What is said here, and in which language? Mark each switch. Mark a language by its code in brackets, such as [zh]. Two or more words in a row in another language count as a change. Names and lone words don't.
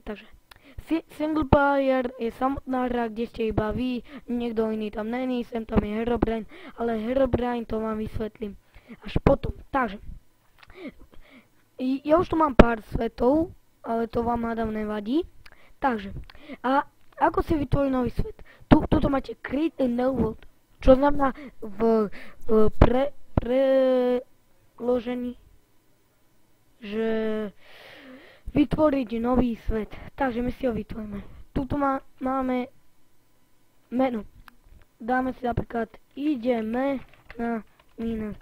[sk] Takže, [en] single player [sk] je samotná hra, kde ste iba vy, niekto iný tam není, sem tam je Herobrine, ale Herobrine to vám vysvetlím až potom. Takže, ja už tu mám pár svetov, ale to vám hádam nevadí. Takže, a ako si vytvorí nový svet? Tuto máte [en] create a new world, [sk] čo znamená v preložení, že vytvoriť nový svet. Takže my si ho vytvoríme. Tuto máme menu. Dáme si napríklad ideme na mine.